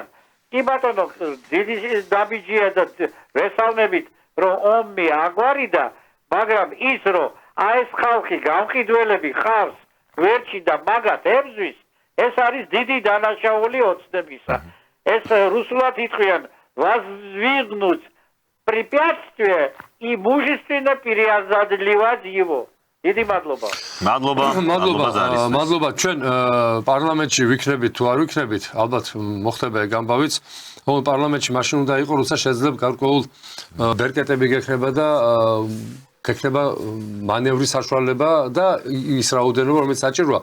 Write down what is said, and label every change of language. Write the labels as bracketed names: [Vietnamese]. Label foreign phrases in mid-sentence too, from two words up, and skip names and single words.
[Georgian] კი ბატონო, დიდი დაბიჯია და ვესალმებით, რომ ომი აგვარიდა, მაგრამ ის რომ აი ეს ხალხი გამყიდველები ხარს გვერდში და მაგათ ებზვის, ეს არის დიდი დანაშაული ოცნებისა. ეს რუსულად იტყვიან [Russian] воздвигнуть препятствие и мужественно переозадливать его. [Georgian] დიდი მადლობა. მადლობა ჩვენ პარლამენტში ვიქნებით თუ არ ვიქნებით, ალბათ მოხდება ეგ ამბავიც. ხოლო პარლამენტში მაშინ უნდა იყო, როცა შეძლებ გარკვეულ ბერკეტები გექნება და გექნება მანევრის საშუალება და ის რაოდენობა, რომელიც საჭიროა.